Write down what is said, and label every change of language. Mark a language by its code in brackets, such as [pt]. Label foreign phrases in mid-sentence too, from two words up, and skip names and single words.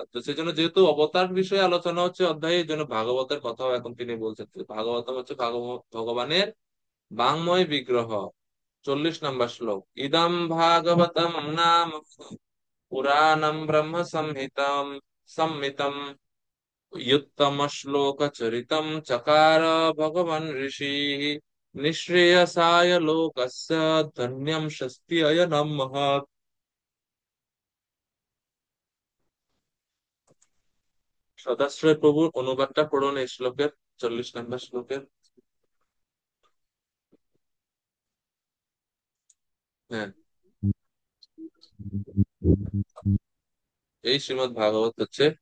[bn] তো সেই জন্য যেহেতু অবতার বিষয়ে আলোচনা হচ্ছে অধ্যায়ে, এই জন্য ভাগবতের কথাও এখন তিনি বলছেন। ভাগবত হচ্ছে ভগবানের বাংময় বিগ্রহ। [sa] 40 [bn] নম্বর শ্লোক, [sa] ইদম ভাগবতম নাম পুরাণম ব্রহ্ম সংহিতম সম্মিতম युक्तमश्लोकचरितं चकार भगवन् ऋषिः निःश्रेयसाय लोकस्य धन्यं शस्त्ययनं महत्। [bn] সদাশ্রয় প্রভুর অনুবাদটা পড়ুন এই শ্লোকের, 40 নম্বর শ্লোকের। হ্যাঁ, এই শ্রীমদ্ ভাগবত হচ্ছে।